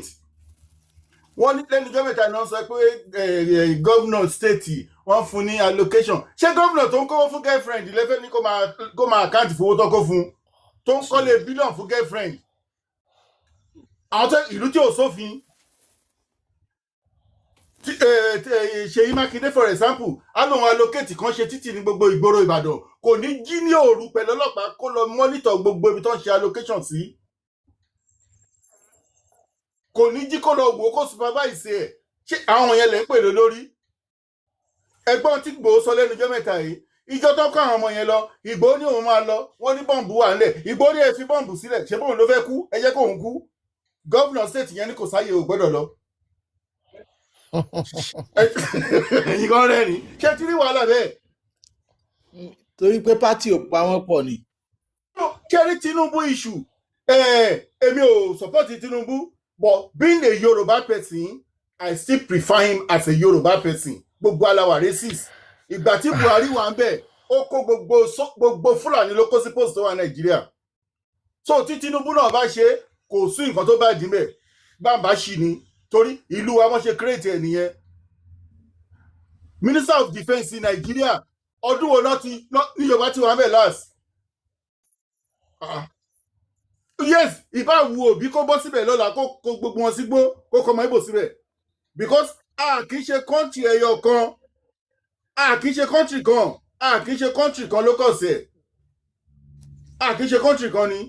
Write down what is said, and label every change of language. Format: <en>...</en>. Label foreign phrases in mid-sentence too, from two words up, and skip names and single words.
<yo>Wọ́n ní lẹ́nu ọjọ́ mẹ́ta náà sọ pé</yo> <en>governor state</en> <yo>wọ́n fún ní allocation. Ṣé governor tó ń kówó fún girlfriend lẹ́fẹ̀ẹ́ ní kó máa account fowó tó kó fún tó ń kọ́lé billion fún girlfriend? Àwọn tó ìlú tí ò sófin Ṣèyí Mákindé</yo> <en>for example</en> <yo>á lóun allocate kan ṣe títì ní gbogbo ìgboro Ìbàdàn kò ní jí ní òru pẹ̀lú ọlọ́pàá kó lọ monitor gbogbo ibi tó ń ṣe allocation sí. Kò ní jí kó lọ wò ó kó supervise ẹ̀. Ṣé àwọn yẹn lè ń pè lórí? Ẹgbọ́n tí Ìgbòho sọ lẹ́nu ọjọ́ mẹ́ta yìí ìjọ tó kọ́ àwọn ọmọ yẹn lọ Ìgbòho ní òun máa lọ wọ́n ní bọ́ǹbù wà nílẹ̀ Ìgbòho ní ẹ fi bọ́ǹbù sílẹ̀ ṣé bóun ló fẹ́ kú ẹ jẹ́ kóun kú. Gọ́vnọ̀ state yẹn ní kò sáyé ò gbọ́dọ̀ lọ. Ẹ̀yin kan rẹ̀ ni ṣé tí rí wàhálà bẹ́ẹ̀. Torí pé pátì ò pa wọ́n pọ̀ ni. Kẹ́rí Tinubu issue èmi ò</yo> <en>support Tinubu but being a Yoruba person I still prefer him as a Yoruba person.</en> <yo>Gbogbo aláwa racist. Ìgbà tí Buhari wà ń bẹ̀ ó kó gbogbo Fúlàní ló kó sí post tó wà Nàìjíríà. So tí Tinubu náà bá ṣe kò sí nǹkan tó bá dì mẹ́ bàbá ṣì ni torí ìlú wa wọ́n ṣe create ẹ̀ nìyẹn.</yo> <en>Minister of Defence in Nigeria</en> <yo>ọdún wo náà ní Yorùbá tí wọ́n bẹ̀ last. Yes ìbá wu Òbí kó bọ́ síbẹ̀ lọ́la kó gbogbo wọn sígbó kó kọ́ ọmọ Ìgbò síbẹ̀ because a kì í ṣe country ẹyọ kan a kì í ṣe country kan a kì í ṣe country kan ló kọ̀ sí ẹ̀ a kì í ṣe country kan ni.</yo>